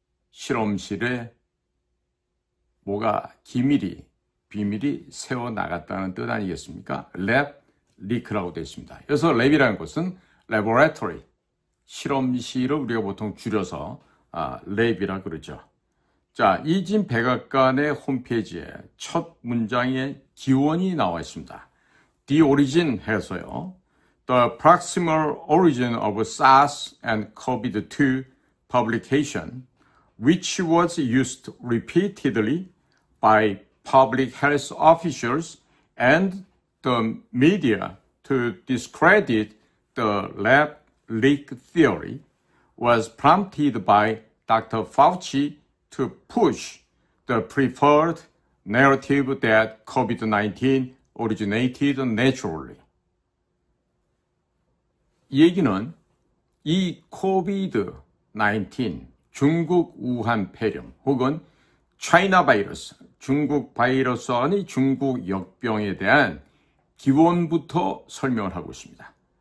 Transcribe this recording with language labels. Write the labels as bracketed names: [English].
[Korean] 실험실에 뭐가 비밀이 새어나갔다는 뜻 아니겠습니까? 랩 리크라고 되어 있습니다. 그래서 랩이라는 것은 laboratory, 실험실을 우리가 보통 줄여서 랩이라 그러죠. 자, 이 지금 백악관의 홈페이지에 첫 문장에 기원이 나와 있습니다. [English] The origin [Korean] 해서요. [English] The proximal origin of SARS and COVID-2 publication, which was used repeatedly by public health officials and the media to discredit the lab leak theory, was prompted by Dr. Fauci to push the preferred narrative that COVID-19 originated naturally. [Korean] 이 얘기는 이 COVID-19, 중국 우한 폐렴 혹은 차이나 바이러스, 중국 바이러스 아니 중국 역병에 대한 기원부터 설명을 하고 있습니다.